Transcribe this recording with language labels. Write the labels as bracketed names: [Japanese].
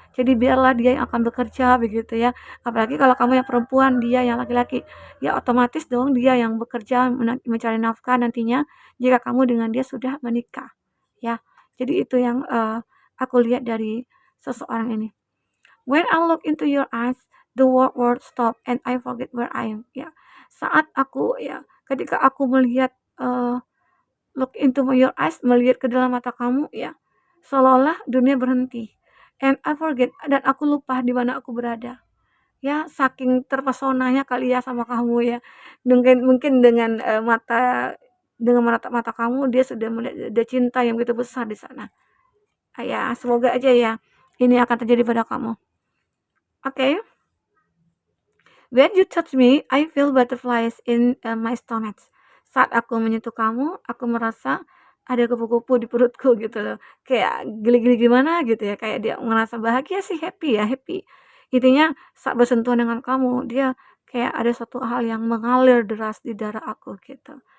[Indonesian] Jadi biarlah dia yang akan bekerja begitu ya. Apalagi kalau kamu yang perempuan, dia yang laki-laki. Ya otomatis dong dia yang bekerja mencari nafkah nantinya jika kamu dengan dia sudah menikah. Ya. Jadi itu yang aku lihat dari seseorang ini. [English] When I look into your eyes, the world stop and I forget where I am. [Indonesian] Ya. Saat aku ya, ketika aku melihat [English] look into your eyes, [Indonesian] melihat ke dalam mata kamu ya, seolah-olah dunia berhenti. [English] And I forget, [Indonesian] dan aku lupa di mana aku berada. Ya, saking terpesonanya kali ya sama kamu ya. Mungkin dengan dengan menatap mata kamu dia sudah melihat ada cinta yang begitu besar di sana. Ya, semoga aja ya ini akan terjadi pada kamu. Oke. [English] When you touch me, I feel butterflies in my stomach. [Indonesian] Saat aku menyentuh kamu, aku merasa ada kupu-kupu di perutku gitu loh. Kayak geli-geli gimana gitu ya, kayak dia ngerasa bahagia sih, happy ya, happy. Intinya saat bersentuhan dengan kamu, dia kayak ada satu hal yang mengalir deras di darah aku gitu.